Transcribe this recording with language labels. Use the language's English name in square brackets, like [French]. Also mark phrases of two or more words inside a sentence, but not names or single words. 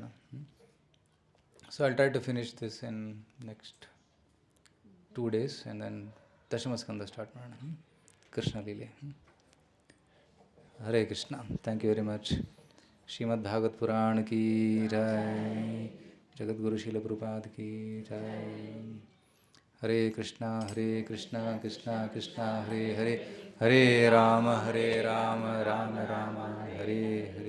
[English] So I'll try to finish this in next 2 days and then [Kannada] ದಶಮಸ್ಕಂದ ಸ್ಟಾರ್ಟ್ ಮಾಡೋಣ. ಕೃಷ್ಣ ಲೀಲೆ. ಹರೇ ಕೃಷ್ಣ. [English] Thank you very much. [Hindi] श्रीमद् भागवत पुराण की जय, जगद्गुरु शील प्रभुपाद की जय. [Sanskrit] ಹರೇ ಕೃಷ್ಣ ಕೃಷ್ಣ ಕೃಷ್ಣ ಹರೇ ಹರೇ, ಹರೇ ರಾಮ ರಾಮ ರಾಮ ಹರೇ ಹರೇ.